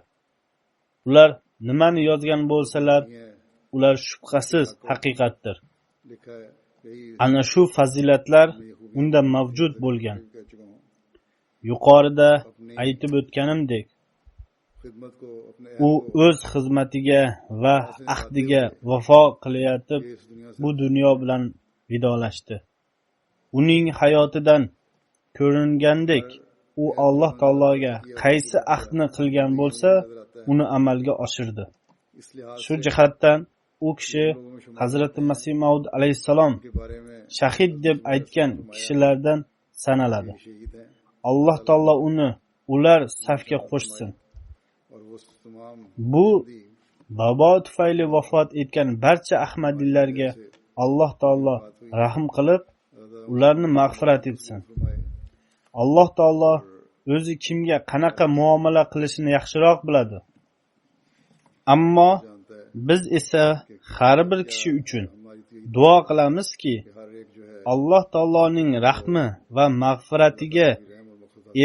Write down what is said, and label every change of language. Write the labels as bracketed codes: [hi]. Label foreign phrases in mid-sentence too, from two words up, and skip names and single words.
[uz] Ular nimani yozgan bo'lsalar, ular shubhasiz haqiqatdir. [hi] लिखा है यही [uz] Ana shu fazilatlar unda mavjud bo'lgan. [hi] कह चुका हूँ [uz] yuqorida aytib o'tganimdek, [hi] खिदमत को अपने [uz] u o'z xizmatiga va ahdiga vafo qilayotib [hi] इस दुनिया से [uz] bu dunyo bilan vidolashdi. Uning hayotidan ko'ringandek, u Alloh taologa qaysi ahdni qilgan bo'lsa, uni amalga oshirdi. [hi] इस लिहाज [uz] Shu jihatdan u kishi Hazrati Masih Maud alayhissalom [hi] के बारे में [uz] shahid deb aytgan kishilardan sanaladi. [hi] शहीद हैं [uz] Alloh taolo uni ular safga qo'shsin. [hi] और वो तमाम [uz] Bu vabo tufayli vafot etgan barcha ahmadiylarga Alloh taolo rahm qilib, ularni mag'firat etsin. [hi] फरमाए [uz] Alloh taolo o'zi kimga qanaqa muomala qilishini yaxshiroq biladi. Ammo [hi] जानता है [uz] biz esa har bir kishi uchun [hi] हमारी तो [uz] duo qilamizki, [hi] कि हर एक जो है [uz] Alloh taoloning rahmi va mag'firatiga [hi] रहम और मग़फ़िरत